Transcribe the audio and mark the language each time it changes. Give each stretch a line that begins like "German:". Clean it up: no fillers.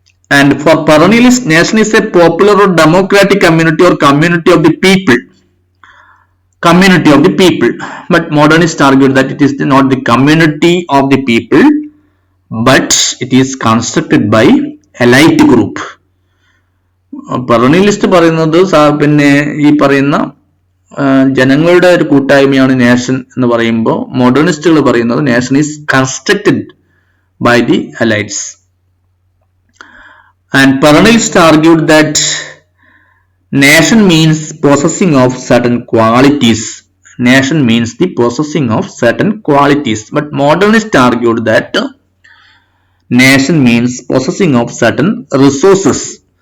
English: And for perennialists, nation is a popular or democratic community or community of the people. Community of the people. But modernists argued that it is not the community of the people, but it is constructed by elite group.
Malayalam: പെറനിയലിസ്റ്റ് പറയുന്നത് പിന്നെ ഈ പറയുന്ന ജനങ്ങളുടെ ഒരു കൂട്ടായ്മയാണ് nation എന്ന് പറയുമ്പോൾ മോഡേണിസ്റ്റുകൾ പറയുന്നത്
English: Nation is constructed by the elites. And perennialists argued that nation means possessing of certain qualities. Nation means the possessing of certain qualities. But modernists argued that nation means possessing of certain resources.